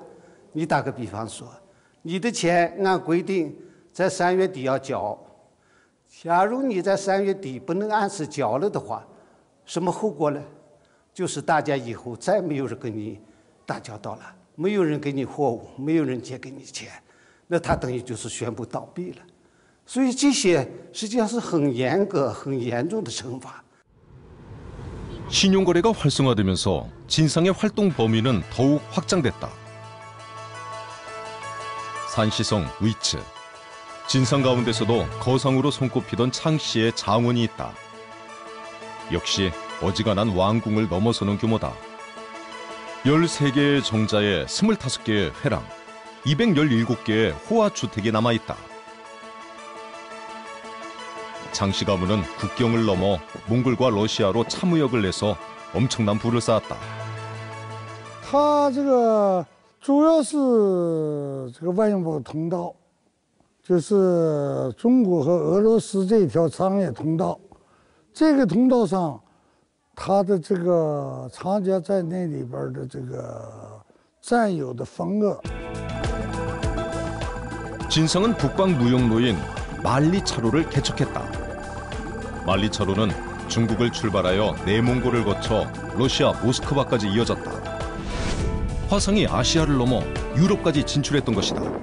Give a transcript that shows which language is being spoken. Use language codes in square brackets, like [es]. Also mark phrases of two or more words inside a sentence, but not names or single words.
[zh] 你打个比方说，你的钱按规定在3月底要缴，假如你在3月底不能按时缴了的话，什么后果呢？就是大家以后再没有人跟你打交道了，没有人给你货物，没有人借给你钱，那他等于就是宣布倒闭了。所以这些实际上是很严格、很严重的惩罚。 [ko] 신용거래가 활성화되면서 진상의 활동 범위는 더욱 확장됐다. 산시성, 위츠, 진상 가운데서도 거상으로 손꼽히던 창 씨의 장원이 있다. 역시 어지간한 왕궁을 넘어서는 규모다. 13개의 정자에 25개의 회랑, 217개의 호화주택이 남아있다. 장씨 가문은 국경을 넘어 몽골과 러시아로 참무역을 내서 엄청난 부를 쌓았다. [zh] 它这个主要是这个外贸通道，就是中国和俄罗斯这条商业通道。这个通道上，它的这个厂家在那里边的这个占有的份额。 [ko] 진상은 북방 무역로인 만리차로를 개척했다. 만리차로는 중국을 출발하여 내몽골을 거쳐 러시아 모스크바까지 이어졌다. 화상이 아시아를 넘어 유럽까지 진출했던 것이다.